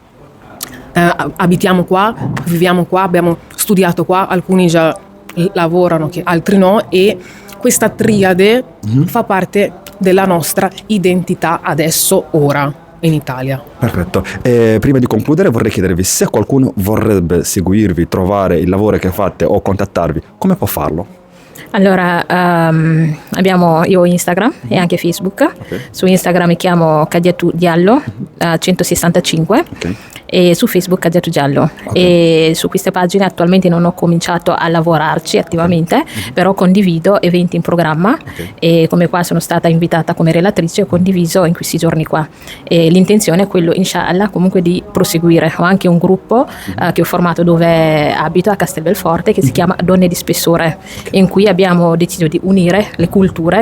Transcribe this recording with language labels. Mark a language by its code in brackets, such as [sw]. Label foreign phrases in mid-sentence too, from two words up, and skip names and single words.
[it] abitiamo qua, viviamo qua, abbiamo studiato qua, alcuni già lavorano, altri no, e questa triade fa parte della nostra identità adesso, ora, in Italia. Perfetto. Prima di concludere vorrei chiedervi, se qualcuno vorrebbe seguirvi, trovare il lavoro che fate o contattarvi, come può farlo? Allora, io ho Instagram e anche Facebook. Okay. Su Instagram mi chiamo Kadiatou Diallo 165 Okay. e su Facebook Kadiatou Diallo. Okay. E su queste pagine attualmente non ho cominciato a lavorarci attivamente, però condivido eventi in programma, e come qua sono stata invitata come relatrice, ho condiviso in questi giorni qua. E l'intenzione è quello, inshallah, comunque di proseguire. Ho anche un gruppo che ho formato dove abito, a Castelbelforte, che si chiama Donne di Spessore, in cui abbiamo deciso di unire le culture.